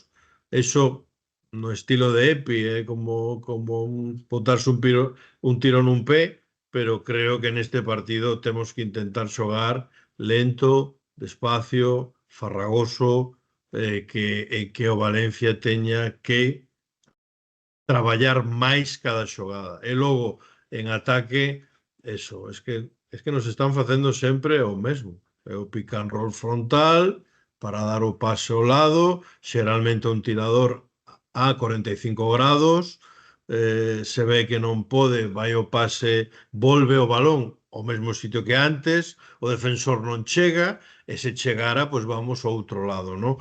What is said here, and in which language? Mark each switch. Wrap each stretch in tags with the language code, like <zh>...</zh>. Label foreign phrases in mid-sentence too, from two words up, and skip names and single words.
<gl>Eso, no estilo de Epi, como botarse un tiro nun pé, pero creo que neste partido temos que intentar xogar lento, despacio, farragoso, que o Valencia teña que traballar máis cada xogada. E logo, en ataque, eso, es que nos están facendo sempre o mesmo. É o</gl> <en>pick and roll</en> <gl>frontal para dar o pase ao lado, xeralmente un tirador a 45 grados, se ve que non pode, vai o pase, volve o balón ao mesmo sitio que antes, o defensor non chega, e se chegara, pois vamos ao outro lado, non?</gl>